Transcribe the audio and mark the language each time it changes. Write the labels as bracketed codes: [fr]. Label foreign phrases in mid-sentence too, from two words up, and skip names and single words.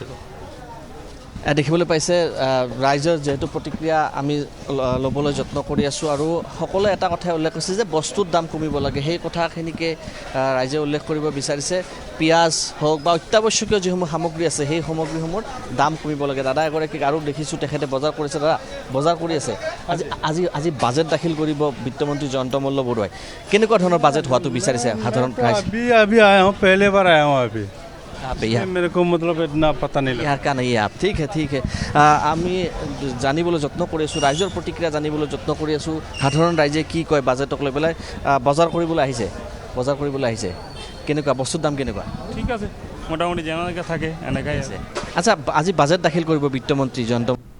[as] দেখিবলৈ পাইছে ৰাইজৰ যেহেতু প্ৰতিক্ৰিয়া আমি ল'বলৈ যত্ন কৰি আছোঁ আৰু সকলোৱে এটা কথাই উল্লেখ কৰিছে যে বস্তুৰ দাম কমিব লাগে সেই কথাখিনিকে ৰাইজে উল্লেখ কৰিব বিচাৰিছে পিঁয়াজ হওক বা অত্যাৱশ্যকীয় যিসমূহ সামগ্ৰী আছে সেই সামগ্ৰীসমূহৰ দাম কমিব লাগে দাদা এগৰাকীক আৰু দেখিছোঁ তেখেতে বজাৰ কৰিছে দাদা বজাৰ কৰি আছে আজি বাজেট দাখিল কৰিব বিত্তমন্ত্ৰী জয়ন্ত মল্ল বৰুৱাই কেনেকুৱা ধৰণৰ বাজেট হোৱাটো বিচাৰিছে সাধাৰণ ৰাইজ [hi] मेरे को मतलब इतना पता नहीं यार का नहीं है आप ठीक है [as] আমি জানিবলৈ যত্ন কৰি আছোঁ ৰাইজৰ প্ৰতিক্ৰিয়া জানিবলৈ যত্ন কৰি আছোঁ সাধাৰণ ৰাইজে কি কয় বাজেটক লৈ পেলাই বজাৰ কৰিবলৈ আহিছে কেনেকুৱা বস্তুৰ দাম কেনেকুৱা ঠিক আছে মোটামুটি যেনেকৈ থাকে এনেকৈ আছে আচ্ছা আজি বাজেট দাখিল কৰিব বিত্তমন্ত্ৰী জয়ন্ত